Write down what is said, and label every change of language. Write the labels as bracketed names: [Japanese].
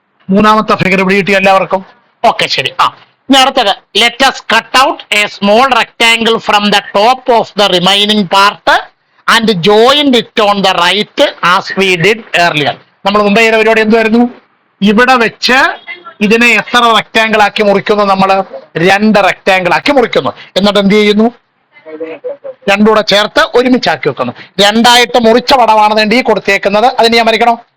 [Malayalam] മൂന്നാമത്തെ ഫിഗർ ഇവിടെ കിട്ടി എല്ലാവർക്കും? ഓക്കെ, ശരി. ഇനി അടുത്തത്, [English] Let us cut out a small rectangle from the top of the remaining part and join it on the right as we did earlier. [Malayalam] നമ്മൾ മുമ്പേ ചെയ്ത പരിപാടി എന്തുവായിരുന്നു? ഇവിടെ വെച്ച് ഇതിനെ എത്ര റെക്ടാങ്കിൾ ആക്കി മുറിക്കുന്നു? നമ്മൾ 2 റെക്ടാങ്കിൾ ആക്കി മുറിക്കുന്നു. എന്നിട്ട് എന്ത് ചെയ്യുന്നു? രണ്ടുകൂടെ ചേർത്ത് ഒരുമിച്ചാക്കി വെക്കുന്നു. രണ്ടായിട്ട് മുറിച്ച പടമാണ് ഈ കൊടുത്തേക്കുന്നത്. അതിന് ഞാൻ വരയ്ക്കണോ?